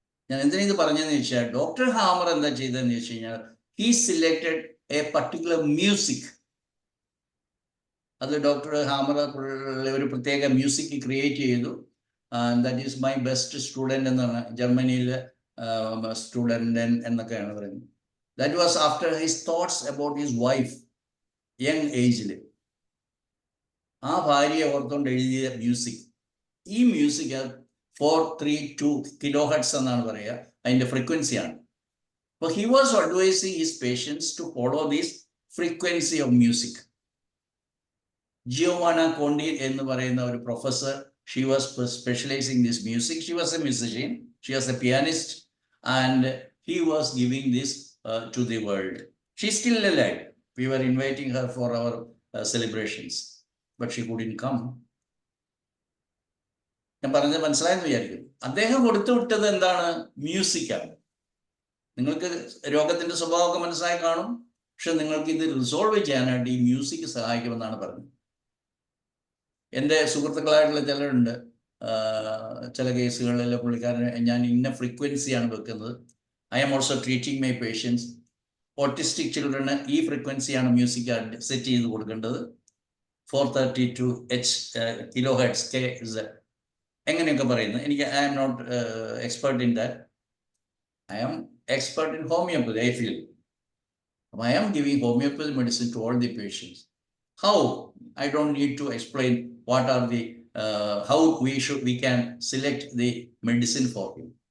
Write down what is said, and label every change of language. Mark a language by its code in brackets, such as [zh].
[ml] ഞാൻ എന്തിനാ ഇത് പറഞ്ഞതെന്ന് വെച്ചാൽ, ഡോക്ടർ ഹാമർ എന്താ ചെയ്തതെന്ന് വെച്ച് കഴിഞ്ഞാൽ, [en] He selected a particular music. [ml] അത് ഡോക്ടർ ഹാമർ ഒരു പ്രത്യേക മ്യൂസിക് ക്രിയേറ്റ് ചെയ്തു. [en] that is my best student [ml] എന്നാണ് ജർമ്മനിയിൽ സ്റ്റുഡൻറ് എന്നൊക്കെയാണ് പറയുന്നത്. [en] That was after his thoughts about his wife, young age. [ml] ആ ഭാര്യയെ ഓർത്തുകൊണ്ട് എഴുതിയ മ്യൂസിക്. ഈ മ്യൂസിക് 432 കിലോ ഹെർട്സ് എന്നാണ് പറയുക, അതിന്റെ ഫ്രീക്വൻസിയാണ്. [en] അപ്പോൾ he was advising his patients to follow this frequency of music. [ml] ജിയോവാന Conti എന്ന് പറയുന്ന ഒരു professor, [en] she was specializing this music. She was a musician, she was a pianist, and he was giving this to the world. She's still alive. We were inviting her for our celebrations, but she couldn't come. [ml] ഞാൻ പറഞ്ഞത് മനസ്സിലായെന്ന് വിചാരിക്കും. അദ്ദേഹം കൊടുത്തു വിട്ടത് എന്താണ്? മ്യൂസിക്കാണ്. നിങ്ങൾക്ക് രോഗത്തിന്റെ സ്വഭാവമൊക്കെ മനസ്സിലായി കാണും, പക്ഷെ നിങ്ങൾക്ക് ഇത് റിസോൾവ് ചെയ്യാനായിട്ട് ഈ മ്യൂസിക് സഹായിക്കുമെന്നാണ് പറഞ്ഞത്. എൻ്റെ സുഹൃത്തുക്കളായിട്ടുള്ള ചിലരുണ്ട്, ചില കേസുകളിൽ പുള്ളിക്കാരൻ ഞാൻ ഇന്ന ഫ്രീക്വൻസിയാണ് വെക്കുന്നത്. [en] I am also treating my patients. [ml] Autistic ചിൽഡ്രന് ഈ ഫ്രീക്വൻസിയാണ് മ്യൂസിക് സെറ്റ് ചെയ്ത് കൊടുക്കേണ്ടത്. 432 കിലോ ഹെർട്സ് KZ എങ്ങനെയൊക്കെ പറയുന്നത്. [en] എനിക്ക് I am not expert in that. I am expert in homeopathy, I feel. I am giving homeopathy medicine to all the patients. How? I don't need to explain what are the, how we can select the medicine for him.